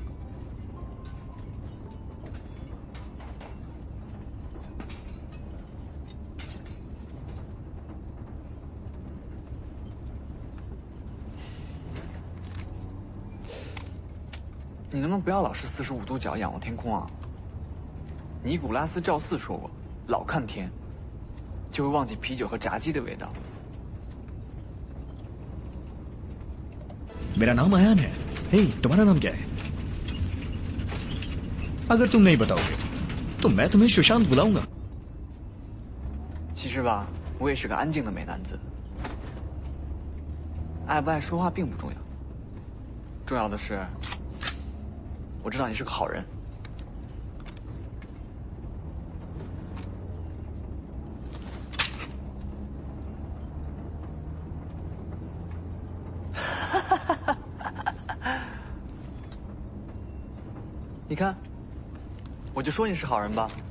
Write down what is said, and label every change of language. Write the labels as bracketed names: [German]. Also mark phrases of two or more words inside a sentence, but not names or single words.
[Chinese] 你能不能不要老是45度角仰望天空啊？尼古拉斯·赵四说过，老看天，就会忘记啤酒和炸鸡的味道。 [Hindi] मेरा नाम आयान है। हे, तुम्हारा नाम क्या है? अगर तुम नहीं बताओगे, तो मैं तुम्हें सुशांत बुलाऊंगा। [Chinese] 其实吧，我也是个安静的美男子。爱不爱说话并不重要，重要的是，我知道你是个好人。你看，我就说你是好人吧。